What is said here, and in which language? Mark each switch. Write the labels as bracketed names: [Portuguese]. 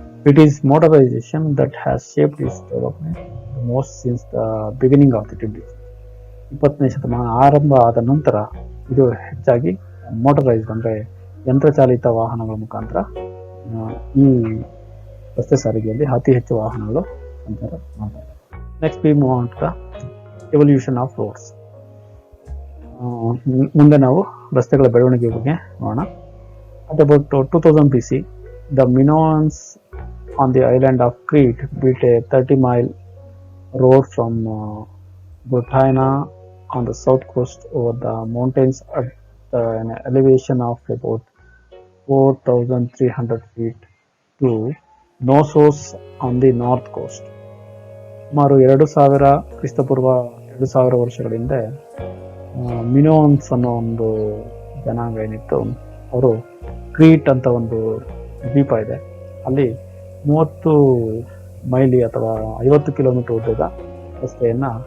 [English] it is motorization that has shaped its development most since the beginning of the [Kannada] 20ನೇ ಶತಮಾನ ಆರಂಭ ಆದ ನಂತರ ಇದು ಹೆಚ್ಚಾಗಿ ಮೋಟರೈಸ್ಡ್ ಅಂದ್ರೆ ಯಂತ್ರಚಾಲಿತ ವಾಹನಗಳ ಮುಖಾಂತರ ಈ ರಸ್ತೆ ಸಾರಿಗೆಯಲ್ಲಿ ಅತಿ ಹೆಚ್ಚು ವಾಹನಗಳು ಸಂಚಾರ ಮಾಡ್ತಾರೆ. [English] Next we move on to the evolution of roads. [Kannada] ಮುಂದೆ ನಾವು ರಸ್ತೆಗಳ ಬೆಳವಣಿಗೆ ಬಗ್ಗೆ ನೋಡೋಣ. [English] At about 2000 BC, the Minoans on the island of Crete built a 30-mile road from Gotaina on the south coast over the mountains at an elevation of about 4,300 feet to Knossos on the north coast. [Kannada] ಸುಮಾರು 2000 ಕ್ರಿಸ್ತಪೂರ್ವ 2000 ವರ್ಷಗಳ ಹಿಂದೆ ಮಿನೋನ್ಸ್ ಅನ್ನೋ ಒಂದು ಜನಾಂಗ ಏನಿತ್ತು, ಅವರು Crete ಅಂತ ಒಂದು ದ್ವೀಪ ಇದೆ, ಅಲ್ಲಿ 30 ಮೈಲಿ ಅಥವಾ 50 ಕಿಲೋಮೀಟರ್ ಉದ್ದದ ರಸ್ತೆಯನ್ನ